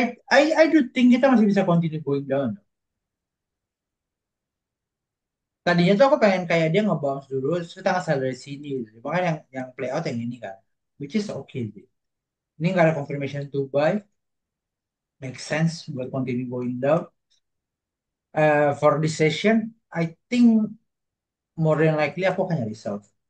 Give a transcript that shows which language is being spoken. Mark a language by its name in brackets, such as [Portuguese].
[English] I do think [Indonesian] kita masih bisa [English] continue going down. [Indonesian] Tadinya tuh aku pengen kayak dia nge-bounce dulu, terus kita ngasal dari sini gitu. Makanya yang play out yang ini kan. [English] Which is okay sih. [Indonesian] Ini nggak ada [English] confirmation to buy. Make sense [Indonesian] buat [English] continue going down. For this session, I think more than likely [Indonesian] aku akan nyari [English] sell.